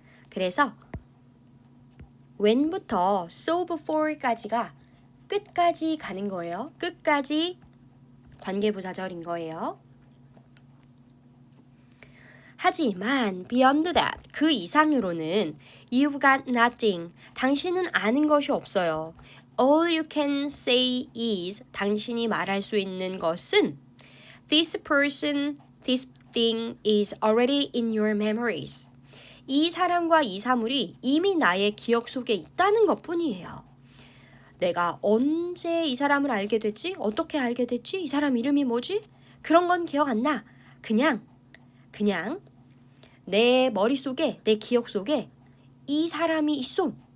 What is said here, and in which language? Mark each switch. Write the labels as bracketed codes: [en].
[ko] 그래서 [en] when [ko] 부터 [en] so before [ko] 까지가 끝까지 가는 거예요. 끝까지 관계 부사절인 거예요. 하지만 [en] beyond that, [ko] 그 이상으로는 [en] you've got nothing, [ko] 당신은 아는 것이 없어요. [en] All you can say is, [ko] 당신이 말할 수 있는 것은 [en] this person, this thing is already in your memories. [ko] 이 사람과 이 사물이 이미 나의 기억 속에 있다는 것뿐이에요. 내가 언제 이 사람을 알게 됐지? 어떻게 알게 됐지? 이 사람 이름이 뭐지? 그런 건 기억 안 나. 그냥 내 머릿속에, 내 기억 속에 이 사람이 있어.